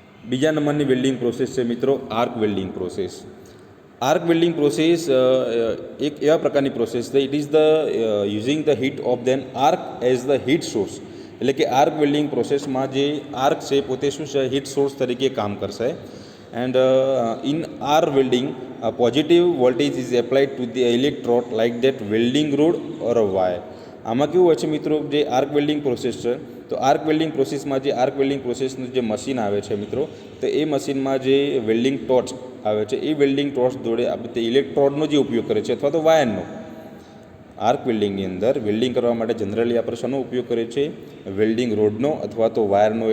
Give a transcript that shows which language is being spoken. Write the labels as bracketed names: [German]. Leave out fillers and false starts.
[Gujarati] બીજા નંબરની welding process છે મિત્રો arc welding process. Arc welding process એક એવા પ્રકારની પ્રોસેસ છે [English] It is the using the heat of then arc as the heat source. [Gujarati] એટલે કે આર્ક વેલ્ડિંગ પ્રોસેસમાં જે આર્ક છે પોતે શું છે હીટ સોર્સ તરીકે કામ કરશે. [English] And in arc welding, a positive voltage is applied to the electrode like that welding rod or a wire. [Gujarati] આમાં કેવું હોય છે મિત્રો જે આર્ક વેલ્ડિંગ પ્રોસેસ છે તો આર્ક વેલ્ડિંગ પ્રોસેસમાં જે આર્ક વેલ્ડિંગ પ્રોસેસનું જે મશીન આવે છે મિત્રો તો એ મશીનમાં જે વેલ્ડિંગ ટોર્ચ આવે છે એ વેલ્ડિંગ ટોર્ચ જોડે આપણે ઇલેક્ટ્રોડનો જે ઉપયોગ કરે છે અથવા તો વાયરનો. આર્ક વેલ્ડિંગની અંદર વેલ્ડિંગ કરવા માટે જનરલી આપણે શેનો ઉપયોગ કરીએ છીએ વેલ્ડિંગ રોડનો અથવા તો વાયરનો.